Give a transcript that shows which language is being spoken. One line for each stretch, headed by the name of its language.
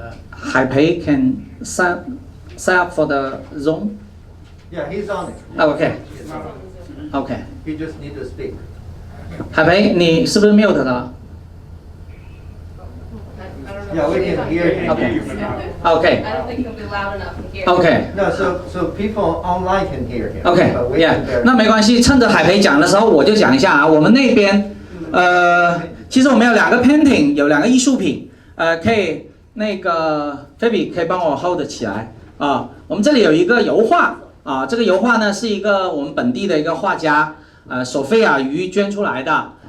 English: 海培 can sign up for the Zoom? Yeah, he's on it. Okay. Okay. He just need to speak.
Chinese: 海培，你是不是 mute 了
English: Yeah, we can hear him. Okay. I don't think he'll be loud enough to hear. Okay. No, so people online can hear him. OK, but we yeah， can barely-
Chinese: 那没关系，趁着海培讲的时候，我就讲一下啊，我们那边，其实我们有2个 painting， 有2个艺术品，可以那个菲比可以帮我 hold 起来啊。我们这里有一个油画啊，这个油画呢是一个我们本地的一个画家Sophia 鱼捐出来的。